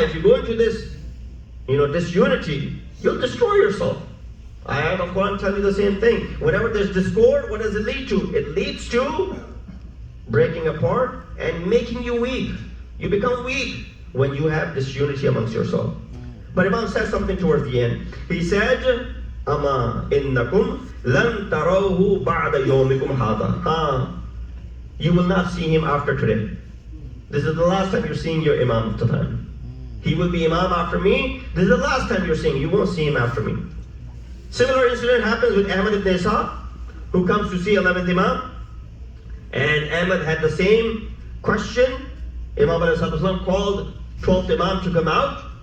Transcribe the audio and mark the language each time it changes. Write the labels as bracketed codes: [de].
[en] If you go into this, disunity, you'll destroy yourself. Ayat of Quran tell you the same thing. Whenever there's discord, what does it lead to? It leads to breaking apart and making you weak. You become weak when you have disunity amongst yourself. But Imam says something towards the end. He said, [ar] أَمَا إِنَّكُمْ لَن تَرَوْهُ بَعْدَ يَوْمِكُمْ هَذَا. [en] You will not see him after today. This is the last time you're seeing your Imam of the time. He will be Imam after me. This is the last time you're seeing him. You won't see him after me. Similar incident happens with Ahmad ibn Ishaq, who comes to see 11th Imam. And Ahmad had the same question. Imam called 12th Imam to come out.